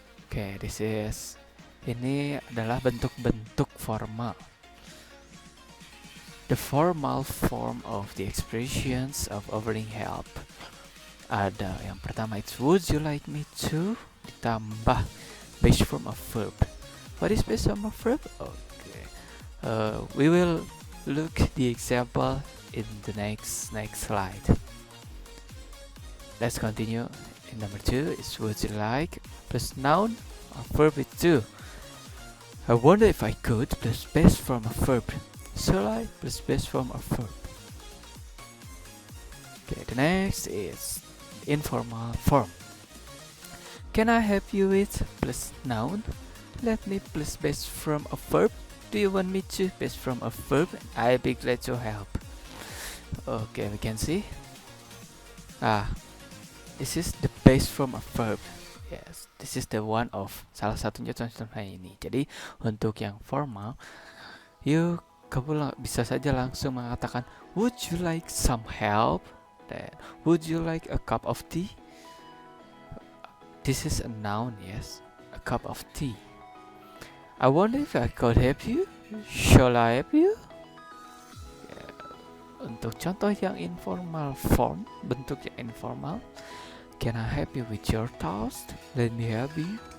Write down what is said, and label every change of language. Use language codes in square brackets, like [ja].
[id] Oke, ini adalah bentuk-bentuk formal. [en] The formal form of the expressions of offering help [id] Ada yang pertama, [en] it's would you like me to, [id] ditambah [en] base form of verb. What is base form of verb? Okay, we will look the example in the next slide. Let's continue. In number 2 is would you like plus noun or verb with to. I wonder if I could plus base form of verb. Shall I plus base form of verb. Okay, the next is informal form. Can I help you with plus noun? Let me plus base form of verb. Do you want me to base form of verb? I'll be glad to help. Okay, we can see. This is the base form of verb. Yes, this is the one of [id] salah satunya contohnya ini. Jadi untuk yang formal, kamu bisa saja langsung mengatakan [en] would you like some help? Then would you like a cup of tea? This is a noun, yes, a cup of tea. I wonder if I could help you. Shall I help you? [id] Untuk contoh yang [en] informal form, [id] bentuk yang informal, [en] can I help you with your task? Let me help you.